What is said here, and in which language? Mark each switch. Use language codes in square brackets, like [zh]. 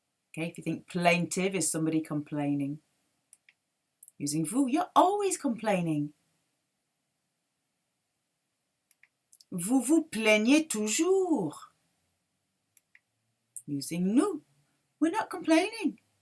[en] Okay, if you think plaintive is somebody complaining. Using vous, you're always complaining. [fr] Vous vous plaignez toujours. [en] Using nous, we're not complaining.